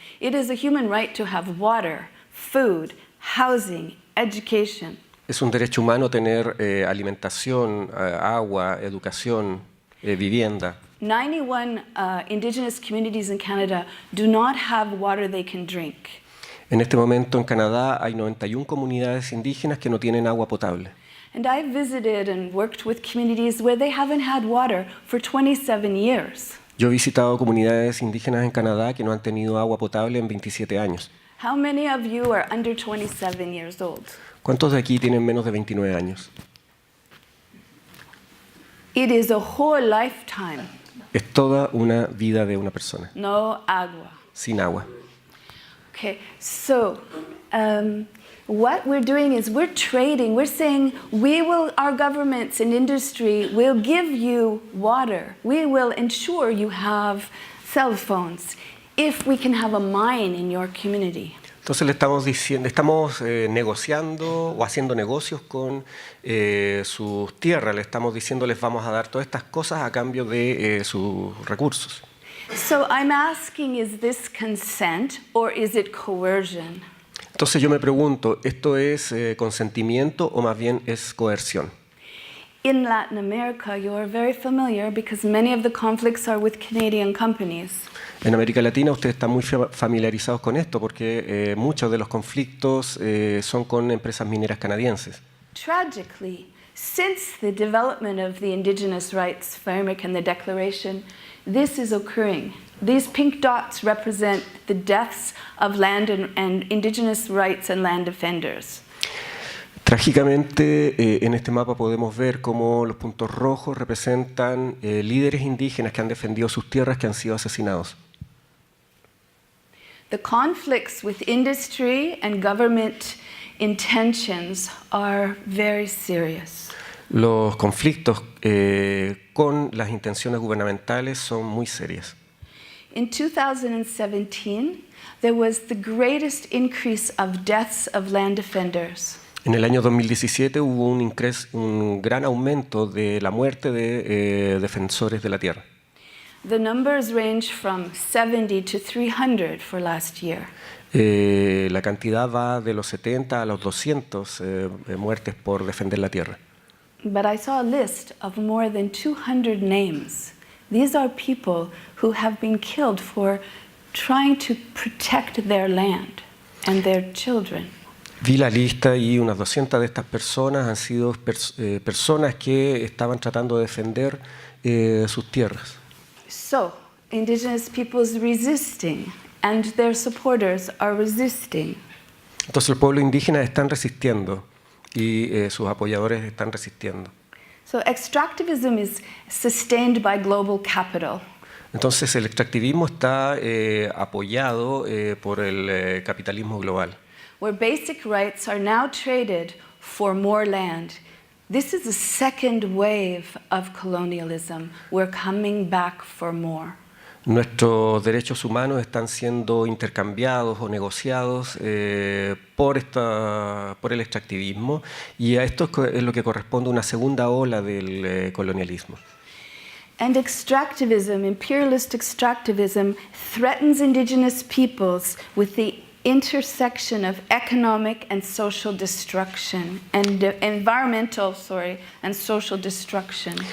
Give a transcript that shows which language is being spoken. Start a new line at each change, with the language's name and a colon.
English: It is a human right to have water, food, housing, education.
Spanish: Es un derecho humano tener alimentación, agua, educación, vivienda.
English: 91 indigenous communities in Canada do not have water they can drink.
Spanish: En este momento en Canadá hay 91 comunidades indígenas que no tienen agua potable.
English: And I've visited and worked with communities where they haven't had water for 27 years.
Spanish: Yo he visitado comunidades indígenas en Canadá que no han tenido agua potable en 27 años.
English: How many of you are under 27 years old?
Spanish: ¿Cuántos de aquí tienen menos de 29 años?
English: It is a whole lifetime.
Spanish: Es toda una vida de una persona, No agua. sin agua.
English: Okay, so what we're doing is we're trading. We're saying our governments and industry will give you water. We will ensure you have cell phones if we can have a mine in your community.
Spanish: Entonces le estamos diciendo, estamos negociando o haciendo negocios con sus tierras. Le estamos diciendo, les vamos a dar todas estas cosas a cambio de sus recursos.
English: So I'm asking, is this consent or is it coercion?
Spanish: Entonces yo me pregunto, ¿esto es consentimiento o más bien es coerción?
English: In Latin America, you are very familiar because many of the conflicts are with Canadian companies.
Spanish: En América Latina ustedes están muy familiarizados con esto porque muchos de los conflictos son con empresas mineras canadienses.
English: Tragically, since the development of the Indigenous Rights Framework and the Declaration, this is occurring. These pink dots represent the deaths of land and Indigenous rights and land defenders.
Spanish: Trágicamente, en este mapa podemos ver cómo los puntos rojos representan líderes indígenas que han defendido sus tierras que han sido asesinados.
English: The conflicts with industry and government intentions are very serious.
Spanish: Los conflictos con las intenciones gubernamentales son muy serias.
English: In 2017, there was the greatest increase of deaths of land defenders.
Spanish: En el año 2017 hubo un gran aumento de la muerte de defensores de la tierra.
English: The numbers range from 70 to 300 for last year.
Spanish: La cantidad va de los 70 a los 200 muertes por defender la tierra.
English: But I saw a list of more than 200 names. These are people who have been killed for trying to protect their land and their children.
Spanish: Vi la lista y unas 200 de estas personas han sido personas que estaban tratando de defender sus tierras.
English: So, indigenous peoples resisting and their supporters are resisting.
Spanish: Entonces los pueblos indígenas están resistiendo y sus apoyadores están resistiendo.
English: So extractivism is sustained by global capital.
Spanish: Entonces el extractivismo está apoyado por el capitalismo global,
English: Where basic rights are now traded for more land. This is the second wave of colonialism. We're coming back for more.
Spanish: Nuestros derechos humanos están siendo intercambiados o negociados por el extractivismo, y a esto es lo que corresponde a una segunda ola del colonialismo.
English: And extractivism, imperialist extractivism, threatens indigenous peoples with the intersection of economic and social destruction, and and social destruction.